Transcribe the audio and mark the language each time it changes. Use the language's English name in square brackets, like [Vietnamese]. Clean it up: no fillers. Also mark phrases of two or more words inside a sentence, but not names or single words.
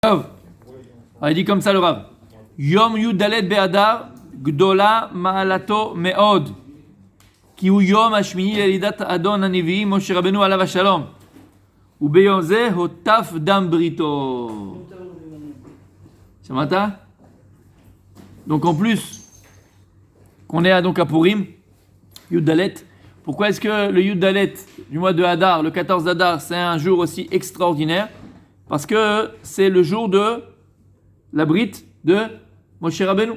[French] Rav. Il dit comme ça le Rav. [Hebrew] יום י"ד באדר גדולה מעלתו מאד כי הוא יום השמיני ללידת אדון הנביאים משה רבינו עליו השלום וביום זה הטיף דם בריתו. Shamata? [French] Donc en plus qu'on est donc à Purim, Yudalet. Pourquoi est-ce que le Yudalet du mois de Hadar, le 14 d'Hadar, c'est un jour aussi extraordinaire? Parce que c'est le jour de la brite de Moshe Rabbeinu.